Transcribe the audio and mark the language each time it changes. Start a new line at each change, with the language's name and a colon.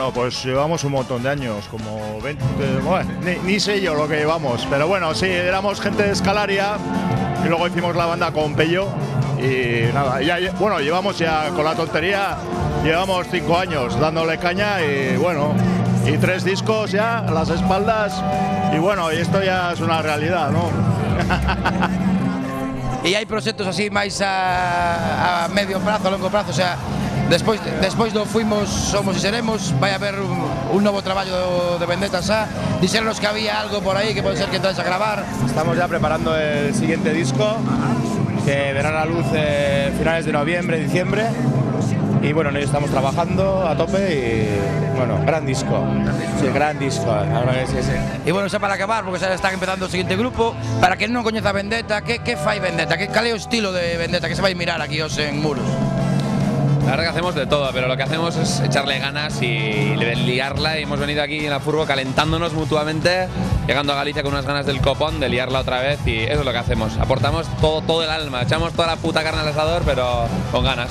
Spanish: Bueno, pues llevamos un montón de años, como 20, bueno, ni sé yo lo que llevamos, pero bueno, sí, éramos gente de Escalaria y luego hicimos la banda con Pello y nada, bueno, llevamos ya con la tontería, llevamos 5 años dándole caña y bueno, y 3 discos ya a las espaldas y bueno, y esto ya es una realidad, ¿no?
Galician: E hai proxectos así máis a medio prazo, a longo prazo, o sea, despois do Fuimos, Somos y Seremos, vai haber un novo traballo de Vendetta xa. Dixeronos que había algo por aí que pode ser que entres a gravar.
Spanish: Estamos ya preparando el siguiente disco, que verá la luz finales de noviembre, diciembre. Y bueno, estamos trabajando a tope y bueno, gran disco. Sí, gran disco, la verdad que sí.
Galician: E bueno, xa para acabar, porque xa están empezando o seguinte grupo, para que non coñeza Vendetta, que fai Vendetta? Cal é o estilo de Vendetta que se vai mirar aquí hoxe en Muros?
Spanish: La verdad que hacemos de todo, pero lo que hacemos es echarle ganas y liarla. Y hemos venido aquí en la furgo calentándonos mutuamente, llegando a Galicia con unas ganas del copón de liarla otra vez, y eso es lo que hacemos. Aportamos todo el alma, echamos toda la puta carne al asador, pero con ganas.